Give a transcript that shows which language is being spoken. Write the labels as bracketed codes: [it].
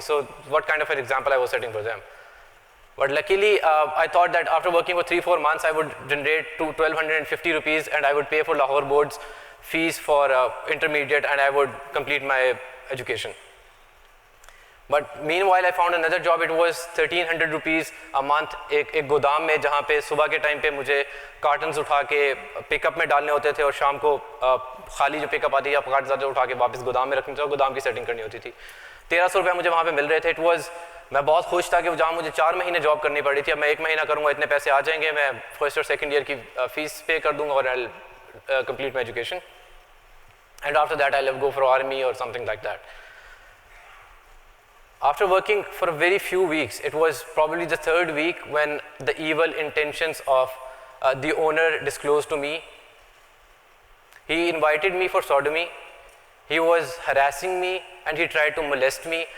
[en] So what kind of an example I was setting for them? But luckily, I thought that after working for 3-4 months, I would generate 1,250 rupees, and I would pay for Lahore board's fees for intermediate, and I would complete my education. But meanwhile, I found another job. It was 1,300 rupees a month. [hi] एक गोदाम में जहाँ पे सुबह के time पे मुझे cottons उठा के पिकअप में डालने होते थे और शाम को खाली जो पिकअप आती है कार्टन्स उठा के वापस गोदाम में रखनी थी और गोदाम की सेटिंग करनी होती थी. 1300 रुपये मुझे वहाँ पे मिल रहे थे. मैं बहुत खुश था कि जहाँ मुझे 4 महीने जॉब करनी पड़ी थी, अब मैं 1 महीना करूँगा, इतने पैसे आ जाएंगे, मैं फर्स्ट और सेकंड ईयर की फीस पे कर दूँगा और [en] I complete my education. And after that I will go for army or something like that. After working for a very few weeks, it was probably the 3rd week when the evil intentions of the owner disclosed to me. He invited me for sodomy. He was harassing me and he tried to molest me.